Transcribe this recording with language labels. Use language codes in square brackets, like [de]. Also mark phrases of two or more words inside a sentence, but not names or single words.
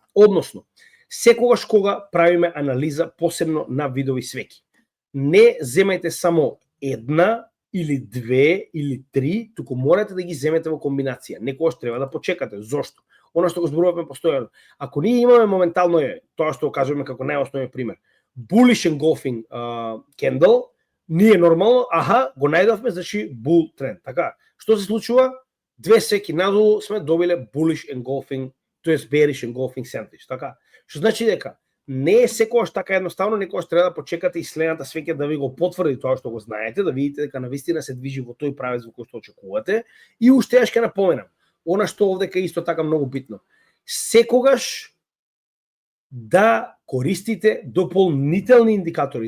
[mk] Односно, секогаш кога правиме анализа, посебно на видови свеки, не земајте само една или две или три, туку морате да ги земете во комбинација. Некогаш треба да почекате. Зошто? Она што го зборуваме постојано. Ако ние имаме моментално тоа што го кажуваме како најосновен пример, [en] bullish engulfing candle, [mk] ние нормално, го најдовме, значи bull тренд. Така, што се случува? Две свеки надолу сме добиле [en] bullish engulfing, [mk] тоест [en] bearish engulfing sandwich. [mk] Така, што значи дека не е секогаш така едноставно, некогаш треба да почекате и следната свеќа да ви го потврди тоа што го знаете, да видите дека навистина се движи во тој правец во кој што очекувате. И уште ќе напоменам, она што овдека е исто така многу битно. Секогаш да користите дополнителни индикатори.